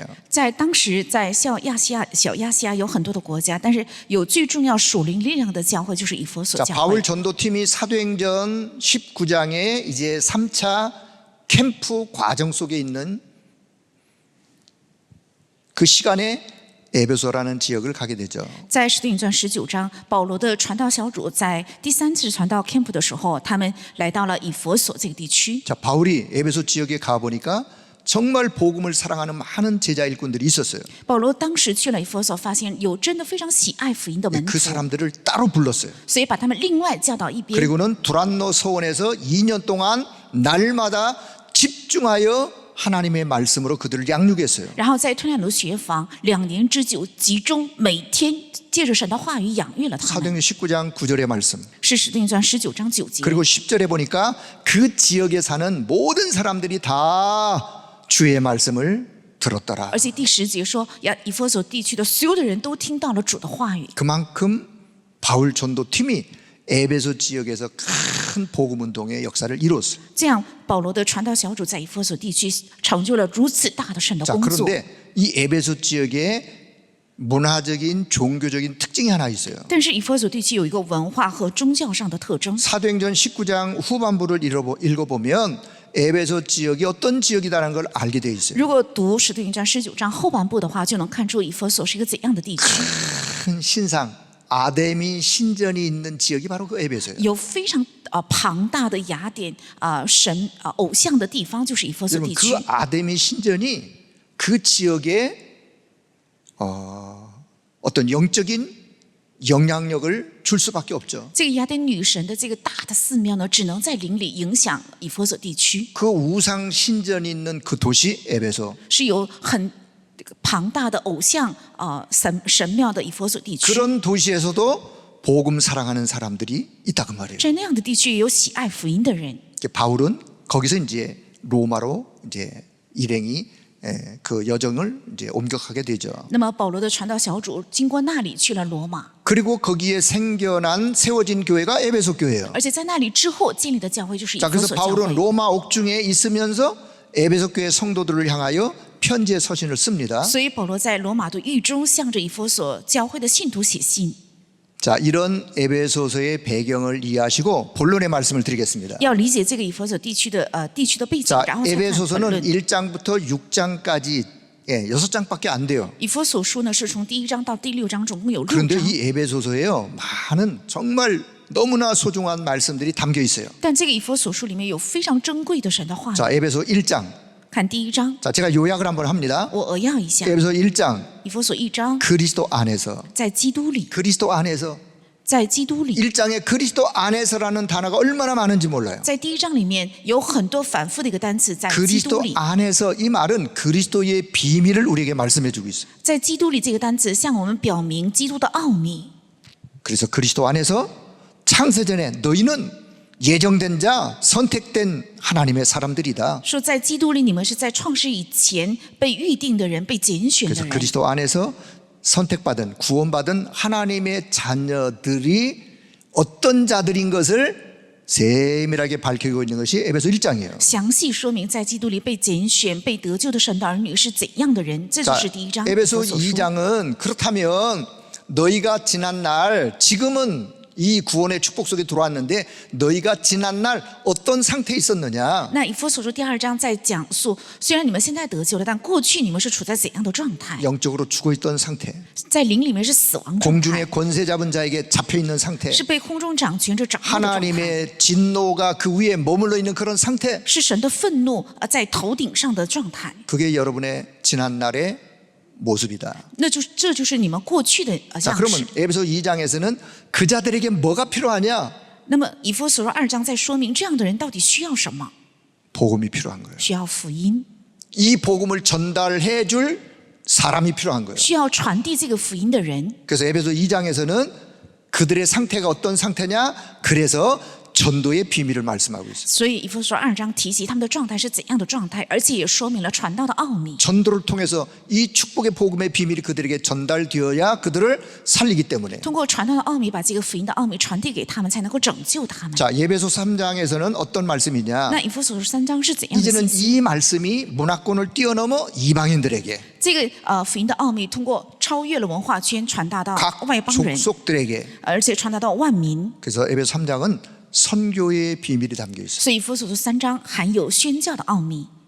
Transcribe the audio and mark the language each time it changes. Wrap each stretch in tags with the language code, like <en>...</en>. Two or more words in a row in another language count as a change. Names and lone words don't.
<zh>在当时，在小亚细亚有很多的国家，但是有最重要属灵力量的教会就是以弗所</zh> <ko>자,</ko> <zh>教</zh> <ko>바울</ko> <zh>会。</zh> <ko>전도팀이 사도행전 19장에 이제 3차 캠프 과정 속에 있는 그 시간에 에베소라는 지역을 가게 되죠.</ko> <zh>在使徒行传19章，保罗的传道小组在第3次传道 camp 的时候，他们来到了以弗所这个地区。</zh> <ko>자, 바울이 에베소 지역에 가 보니까 정말 복음을 사랑하는 많은 제자 일꾼들이 있었어요.</ko> <zh>保罗当时去了以弗所，发现有真的非常喜爱福音的门</zh> <ko>그</ko> <zh>徒，</zh> <ko>사람들을 따로 불렀어요.</ko> <zh>所以把他们另外叫到一边。</zh> <ko>그리고는 두란노 서원에서 2년 동안 날마다 집중하여 하나님의 말씀으로 그들을 양육했어요.</ko> <zh>然后在推兰奴学房2年之久，集中每天借着神的话语养育了他们。</zh> <ko>사도행전 19장 9절의 말씀.</ko> <zh>是使徒行传19章9节。</zh> <ko>그리고 10절에 보니까 그 지역에 사는 모든 사람들이 다 주의 말씀을 들었더라.</ko> <zh>而且第10节说，以弗所地区的所有的人都听到了主的话语。</zh> <ko>그만큼 바울 전도팀이 에베소 지역에서 큰 복음 운동의 역사를 이뤘어요.</ko> <zh>这样，保罗的传道小组在以弗所地区成就了如此大的神的</zh> <ko>자,</ko> <zh>工作。</zh> <ko>그런데 이 에베소 지역에 문화적인 종교적인 특징이 하나 있어요.</ko> <zh>但是以弗所地区有一个文化和宗教上的特征。</zh> <ko>사도행전 19장 후반부를 읽어보면 에베소 지역이 어떤 지역이라는 걸 알게 돼 있어요.</ko> <zh>如果读使徒行传19章后半部的话，就能看出以弗所是一个怎样的地区。</zh> <ko>큰 신상 아데미 신전이 있는 지역이 바로 그 에베소예요.</ko> <zh>有非常庞大的雅典神偶像的地方，就是以弗所</zh> <ko>여러분</ko> <zh>地区。</zh> <ko>그 아데미 신전이 그 지역에 어떤 영적인 영향력을 줄 수밖에 없죠.</ko> <zh>这个雅典女神的这个大的寺庙呢，只能在灵里影响以弗所地区，</zh> <ko>그 우상 신전이 있는 그 도시 에베소.</ko> <zh>是有很庞大的偶像神庙的以弗所地区。</zh> <ko>그런 도시에서도 복음 사랑하는 사람들이 있다 그 말이에요.</ko> <zh>在那样的地区也有喜爱福音的人。</zh> <ko>바울은 거기서 이제 로마로 이제 일행이 그 여정을 이제 옮겨가게 되죠.</ko> <zh>那么保罗的传道小组经过那里去了罗马，</zh> <ko>그리고 거기에 생겨난 세워진 교회가 에베소 교회예요.</ko> <zh>而且在那里之后建立的教会就是以</zh> <ko>자,</ko> <zh>弗</zh> <ko>그래서</ko> <zh>所教</zh> <ko>바울은</ko> <zh>会。</zh> <ko>로마 옥중에 있으면서 에베소 교회 성도들을 향하여 편지의 서신을 씁니다.</ko> <zh>所以保罗在罗马的狱中向着以弗所教会的信徒写信。</zh> <ko>자, 이런 에베소서의 배경을 이해하시고 본론의 말씀을 드리겠습니다.</ko> <zh>要理解这个以弗所地区的背景，</zh> <ko>자,</ko> <zh>然后再看本</zh> <ko>에베소서는</ko> <zh>论。</zh> <ko>1장부터 6장까지 6장밖에 안 돼요.</ko> <zh>以弗所书呢是从第1章到第6章，总共有6</zh> <ko>그런데</ko> <zh>章。</zh> <ko>이 에베소서에요, 많은 정말 너무나 소중한 말씀들이 담겨 있어요.</ko> <zh>但这个以弗所书里面有非常珍贵的神的话语。</zh> <ko>자, 에베소 1장.</ko> <zh>看第1章，</zh> <ko>자, 제가 요약을 한번 합니다.</ko> <zh>我扼要一下。</zh> <ko>에베소 1장.</ko> <zh>以弗所1章，</zh> <ko>그리스도 안에서.</ko> <zh>在基督里，</zh> <ko>그리스도 안에서.</ko> <zh>在基督里。</zh> <ko>1장에 그리스도 안에서라는 단어가 얼마나 많은지 몰라요.</ko> <zh>在第1章里面有很多反复的一个单词，在基督</zh> <ko>그리스도</ko> <zh>里。</zh> <ko>안에서 이 말은 그리스도의 비밀을 우리에게 말씀해 주고 있어요.</ko> <zh>在基督里这个单词向我们表明基督的奥秘。</zh> <ko>그래서 그리스도 안에서 창세전에 너희는 예정된 자, 선택된 하나님의 사람들이다.</ko> <zh>说在基督里，你们是在创世以前被预定的人，被拣选的</zh> <ko>그래서</ko> <zh>人。</zh> <ko>그리스도 안에서 선택받은 구원받은 하나님의 자녀들이 어떤 자들인 것을 세밀하게 밝히고 있는 것이 에베소 1장이에요.</ko> <zh>详细说明在基督里被拣选、被得救的神的儿女是怎样的人，这就</zh> <ko>자,</ko> <zh>是第1章。</zh> <ko>에베소</ko> <zh>以弗所书</zh> <ko>2장은 그렇다면 너희가 지난 날 지금은 이 구원의 축복 속에 들어왔는데 너희가 지난날 어떤 상태에 있었느냐.</ko> <zh>那以弗所书第2章在讲述，虽然你们现在得救了，但过去你们是处在怎样的状态？</zh> <ko>영적으로 죽어있던 상태,</ko> <zh>在灵里面是死亡状态，</zh> <ko>공중의 권세 잡은 자에게 잡혀있는 상태,</ko> <zh>是被空中掌权者掌握的状态，</zh> <ko>하나님의 진노가 그 위에 머물러 있는 그런 상태.</ko> <zh>是神的愤怒在头顶上的状态。</zh> <ko>그게 여러분의 지난날의 모습이다.</ko> <zh>这就是你们过去的</zh> <ko>자,</ko> <zh>样式</zh> <ko>그러면 。 에베소 2장에서는 그 자들에게 뭐가 필요하냐?</ko> <zh>那么以弗所书2章在说明这样的人到底需要什么？</zh> <ko>복음이 필요한 거예요.</ko> <zh>需要福音，</zh> <ko>이 복음을 전달해 줄 사람이 필요한 거예요.</ko> <zh>需要传递这个福音的人。</zh> <ko>그래서 에베소 2장에서는 그들의 상태가 어떤 상태냐? 그래서 전도의 비밀을 말씀하고 있어요.</ko> <zh>所以以弗所书2章提及他们的状态是怎样的状态，而且也说明了传道的奥秘。</zh> <ko>전도를 통해서 이 축복의 복음의 비밀이 그들에게 전달되어야 그들을 살리기 때문에.</ko> <zh>通过传道的奥秘，把这个福音的奥秘传递给他们，才能够拯救他们。</zh> <ko>자, 예배소 3장에서는 어떤 말씀이냐?</ko> <zh>那以弗所书3章是怎样的</zh> <ko>이제는</ko> <zh>信息？</zh> <ko>이 말씀이 문화권을 뛰어넘어 이방인들에게,</ko> <zh>这个福音的奥秘通过超越了文化圈，传达到</zh> <ko>각</ko> <zh>外邦人，</zh> <ko>족속들에게.</ko> <zh>而且传达到万民。</zh> <ko>그래서 에베소 3장은 선교의 비밀이 담겨 있어요.</ko> <zh>所以以弗所书3章含有宣教的奥秘，</zh>